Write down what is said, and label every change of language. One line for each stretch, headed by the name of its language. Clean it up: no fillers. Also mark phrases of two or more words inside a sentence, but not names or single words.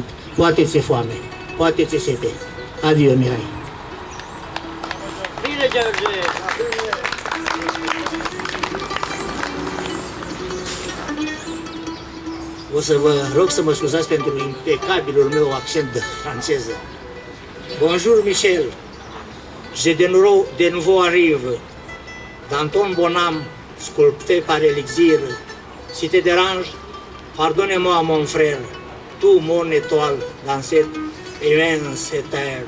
Romanian: Poate ți-e foame, poate ți-e sete. Adio, Mihai. Bine, George! O să vă rog să mă scuzați pentru impecabilul meu accent de franceză.
French: Bonjour, Michel. De nouveau arrive. Dans ton bon âme, sculpté par l'élixir. Si te dérange, pardonne-moi, mon frère, tu, mon étoile, dans cette immense terre.